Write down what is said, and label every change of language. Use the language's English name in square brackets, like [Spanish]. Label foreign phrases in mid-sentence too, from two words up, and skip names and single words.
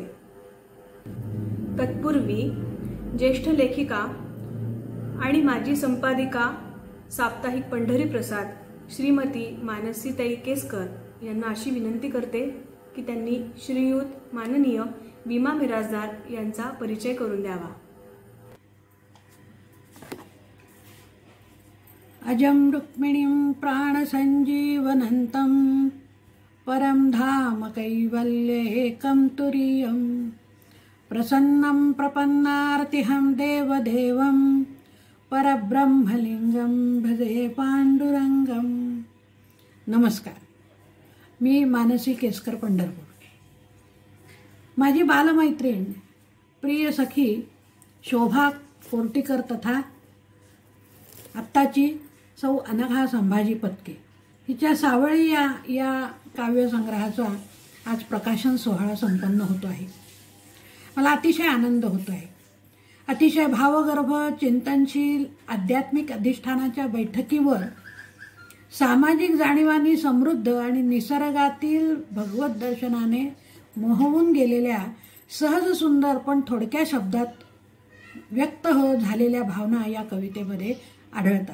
[Marathi] तत्पूर्वी ज्येष्ठ लेखिका आणि माजी संपादिका साप्ताहिक पंढरी प्रसाद श्रीमती मानसीताई केसकर यांना अशी विनंती करते की त्यांनी श्रीयुत माननीय विमा मिराजदार यांचा परिचय करून द्यावा. [Sanskrit] अजं रुक्मिणीं प्राणसञ्जीवनन्तं परं धाम कैवल्येकं तुरीयं प्रसन्नं प्रपन्नार्तिहं देवदेवं परब्रह्मलिंगं भजे पांडुरंगम. [Marathi] नमस्कार, मी मानसी केसकर, पंढरपूर. माझी बालमैत्रीण, प्रिय सखी शोभा कोर्टीकर तथा आत्ताची सौ अनघा संभाजी पत्के हिच्या सावळी या काव्यसंग्रहाचा आज प्रकाशन सोहळा संपन्न होतो आहे. मला अतिशय आनंद होतो आहे. अतिशय भावगर्भ, चिंतनशील, आध्यात्मिक अधिष्ठानाच्या बैठकीवर सामाजिक जाणीवांनी समृद्ध आणि निसर्गातील भगवत दर्शनाने मोहवून गेलेल्या सहज सुंदर पण थोडक्या शब्दात व्यक्त झालेल्या भावना या कवितेमध्ये आढळतात.